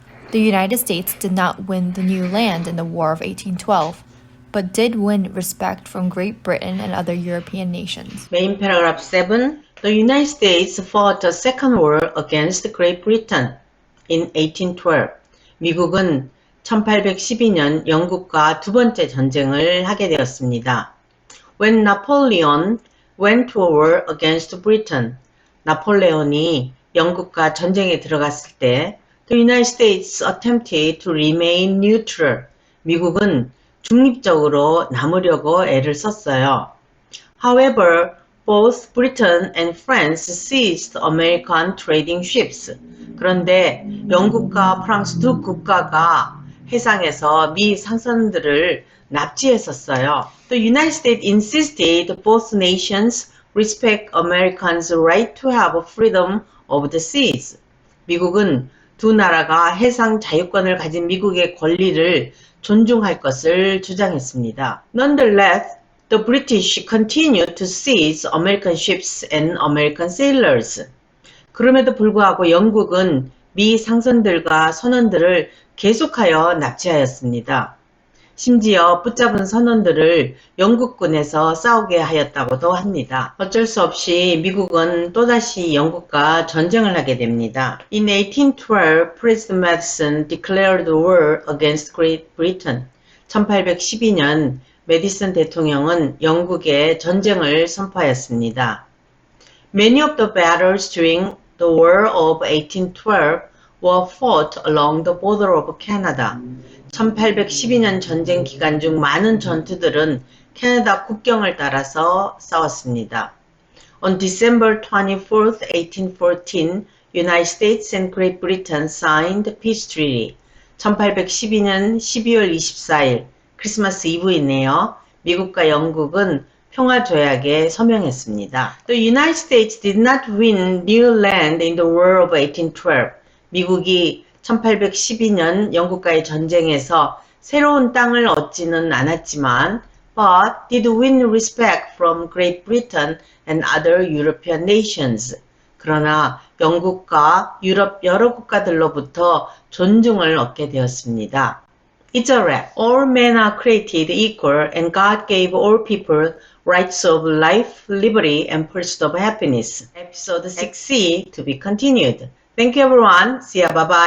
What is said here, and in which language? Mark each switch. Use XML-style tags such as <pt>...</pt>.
<en>The United States did not win the new land in the War of 1812, but did win respect from Great Britain and other European nations. Main paragraph 7. The United States fought a second war against Great Britain in 1812.</en> <ko>미국은 1812년 영국과 두 번째 전쟁을 하게 되었습니다.</ko> <en>When Napoleon went to war against Britain,</en> <ko>나폴레온이 영국과 전쟁에 들어갔을 때</ko> <en>The United States attempted to remain neutral.</en> <ko>미국은 중립적으로 남으려고 애를 썼어요.</ko> <en>However, both Britain and France seized American trading ships.</en> <ko>그런데 영국과 프랑스 두 국가가 해상에서 미 상선들을 납치했었어요.</ko> <en>The United States insisted both nations respect Americans' right to have freedom of the seas.</en> <ko>미국은 두 나라가 해상 자유권을 가진 미국의 권리를 존중할 것을 주장했습니다.</ko> <en>Nonetheless, the British continued to seize American ships and American sailors.</en> <ko>그럼에도 불구하고 영국은 미 상선들과 선원들을 계속하여 납치하였습니다. 심지어 붙잡은 선원들을 영국군에서 싸우게 하였다고도 합니다. 어쩔 수 없이 미국은 또다시 영국과 전쟁을 하게 됩니다.</ko> <en>In 1812, President Madison declared war against Great Britain.</en> <ko>1812년 메디슨 대통령은 영국에 전쟁을 선포하였습니다.</ko> <en>Many of the battles during the War of 1812 were fought along the border of Canada.</en> <ko>1812년 전쟁 기간 중 많은 전투들은 캐나다 국경을 따라서 싸웠습니다.</ko> <en>On December 24, 1814, United States and Great Britain signed Peace Treaty.</en> <ko>1812년 12월 24일, 크리스마스 이브이네요. 미국과 영국은 평화조약에 서명했습니다.</ko> <en>The United States did not win new land in the War of 1812.</en> <ko>미국이 1812년 영국과의 전쟁에서 새로운 땅을 얻지는 않았지만</ko> <en>but did win respect from Great Britain and other European nations.</en> <ko>그러나 영국과 유럽 여러 국가들로부터 존중을 얻게 되었습니다.</ko> <en>It's a wrap. All men are created equal and God gave all people rights of life, liberty, and pursuit of happiness. Episode 6C to be continued. Thank you everyone. See ya. Bye bye.</en>